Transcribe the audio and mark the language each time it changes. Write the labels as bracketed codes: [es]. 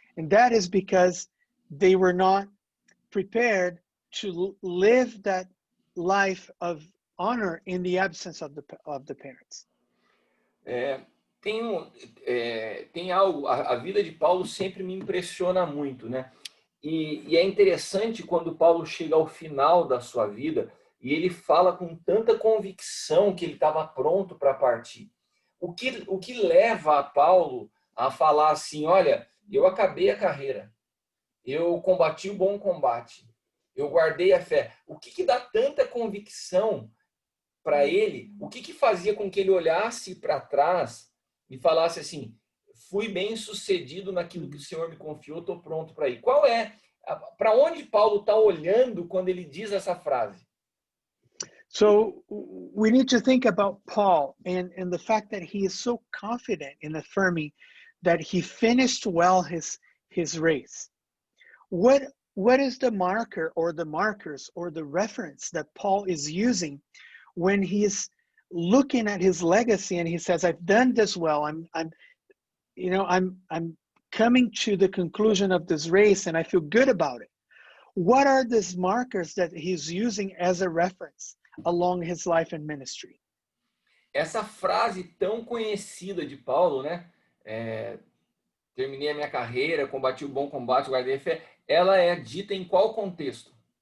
[en] And that is because they were not prepared to live that life of honor in the absence of the parents. [pt] Tem algo, a vida de Paulo sempre me impressiona muito, né? E é interessante quando Paulo chega ao final da sua vida e ele fala com tanta convicção que ele estava pronto para partir. O que leva a Paulo a falar assim, olha, eu acabei a carreira, eu combati o bom combate, eu guardei a fé. O que dá tanta convicção para ele? O que fazia com que ele olhasse para trás e falasse assim, fui bem sucedido naquilo que o Senhor me confiou, estou pronto para ir? Para onde Paulo está olhando quando ele diz essa frase? [en] So we need to think about Paul and the fact that he is so confident in affirming that he finished well his race. What is the marker or the markers or the reference that Paul is using when he is looking at his legacy and he says, I've done this well, I'm coming to the conclusion of this race and I feel good about it? What are these markers that he's using as a reference along his life and ministry? [pt] Essa frase tão conhecida de Paulo, né? terminei a minha carreira, combati o bom combate, guardei a fé, ela é dita em qual contexto?